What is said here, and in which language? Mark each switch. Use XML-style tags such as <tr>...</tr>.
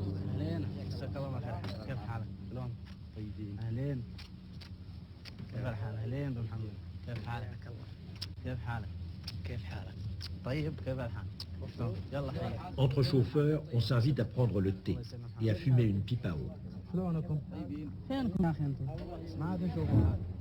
<ar>أهلين، جزاك الله خير. كيف حالك؟ شلون؟ طيبين. أهلين. كيف الحال؟ أهلين بمحمد. كيف حالك؟ كيف حالك؟ كيف حالك؟ طيب، كيف الحال؟ يلا خير.</ar> <fr>Entre chauffeurs, on s'invite à prendre le thé et à fumer une pipe à eau.</fr> <ar>شلونكم؟ فينكم يا أخي أنتم؟ ما عاد نشوفكم.</ar>